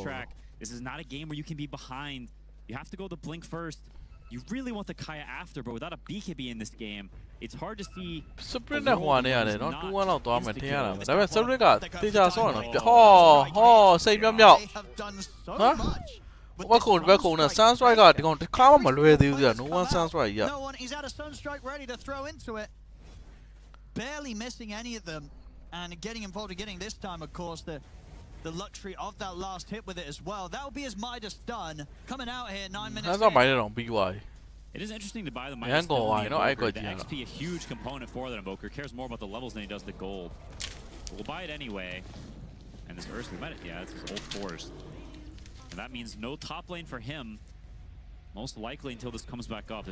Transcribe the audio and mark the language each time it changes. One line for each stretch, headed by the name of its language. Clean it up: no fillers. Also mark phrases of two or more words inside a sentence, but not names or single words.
English: This is not a game where you can be behind. You have to go the blink first. You really want the Kaya after, but without a BKB in this game, it's hard to see.
Burmese: Sprint နဲ့ဟိုကနေရတယ်နော်2-1လောက်သွားမယ်ထင်ရတာပဲဒါပေမဲ့ Sprint ကတေချာဆော့တော့ဟောစိတ်မြောက်ဟမ်ဘက်ကုန်းနဲ့ Sun Strike ကဒီကောင်တစ်ခါမှမလွယ်သေးဘူးကြာ
English: No one
Burmese: Sun Strike ရ
English: No one. He's had a Sun Strike ready to throw into it. Barely missing any of them, and getting involved and getting this time, of course, the luxury of that last hit with it as well. That will be his Midas done. Coming out here 9 minutes.
Burmese: အဲ့တော့မိုင်းတော့ပြီးသွားပြီ
English: It is interesting to buy the Yeah, Midas go still in wide, the no, I Invoker. got The you. XP a huge component for that Invoker. Cares more about the levels than he does the gold. We'll buy it anyway. And this Ursa, we might have, yeah, it's his old forest. And that means no top lane for him. Most likely until this comes back up.